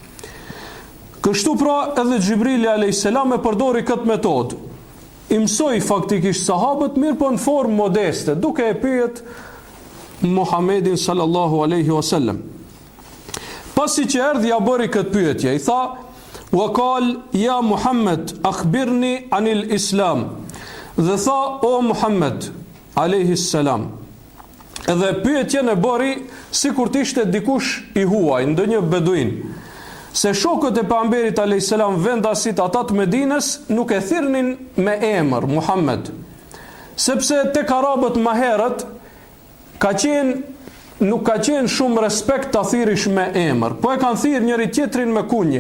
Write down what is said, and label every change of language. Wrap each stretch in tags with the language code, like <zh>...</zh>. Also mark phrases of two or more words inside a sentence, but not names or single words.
<sq>Kështu pra edhe Xhibrili a.s. e përdori këtë metodë. I mësoj faktikisht sahabët mirë po në formë modeste, duke e pyet Muhammedin</sq> <ar>صلى الله عليه وسلم.</ar> <sq>Pasi që erdhi ja bëri këtë pyetje, i tha:</sq> <ar>"وقال يا محمد أخبرني عن الإسلام."</ar> <sq>Dhe tha: "O Muhammed</sq> <ar>عليه السلام."</ar> <sq>Edhe pyetjen e bëri sikur të ishte dikush i huaj, ndonjë beduin. Se shokët e pejgamberit</sq> <ar>عليه السلام</ar> <sq>vendasit ata të Medinës nuk e thirrnin me emër Muhammed, sepse tek arabët më herët nuk ka qenë shumë respekt ta thirrish me emër, po e kanë thirrë njëri tjetrin me kunje.</sq>